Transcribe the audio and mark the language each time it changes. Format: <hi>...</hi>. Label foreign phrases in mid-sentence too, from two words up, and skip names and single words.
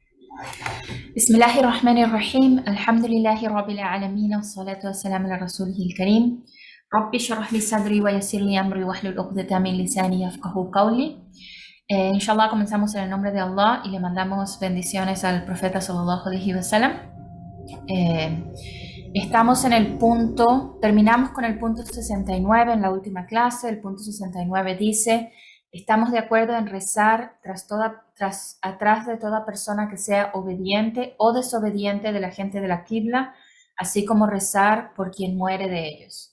<ar>بسم الله الرحمن الرحيم الحمد لله رب العالمين والصلاة والسلام على رسوله الكريم رب اشرح لي صدري ويسر لي أمري واحلل عقدة من لساني يفقهوا قولي.</ar> <es>Inshallah comenzamos en el nombre de Allah y le mandamos bendiciones al profeta</es> <ar>صلى الله عليه وسلم.</ar> <es>Estamos en el punto, terminamos con el punto 69 en la última clase. El punto 69 dice: estamos de acuerdo en rezar atrás de toda persona que sea obediente o desobediente de la gente de la Qibla, así como rezar por quien muere de ellos.</es>